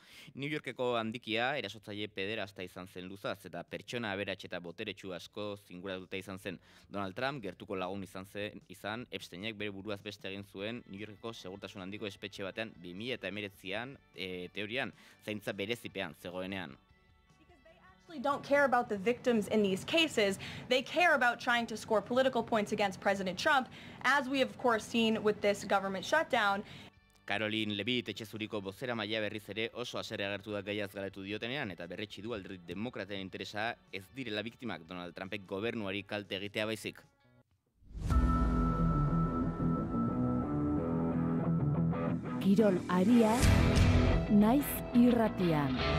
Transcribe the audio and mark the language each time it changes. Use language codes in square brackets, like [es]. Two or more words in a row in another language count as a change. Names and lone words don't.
[eu] New Yorkeko handikia erasotzaile pederasta izan zen luzaz, eta pertsona aberats eta boteretsu asko zinguratuta izan zen. Donald Trump gertuko lagun izan Epsteinek bere buruaz beste egin zuen New Yorkeko segurtasun handiko espetxe batean 2019an teorian, zaintza berezipean zegoenean. [en] Don't care about the victims in these cases. They care about trying to score political points against President Trump, as we have of course seen with this government shutdown. [eu] Caroline Levitt etxezuriko bozeramailea berriz ere oso haserre agertu da gaiaz galetu diotenean, eta berretsi du alderdi demokraten interesa ez direla biktimak Donald Trumpek gobernuari kalte egitea baizik. Kirol aria naiz irratian.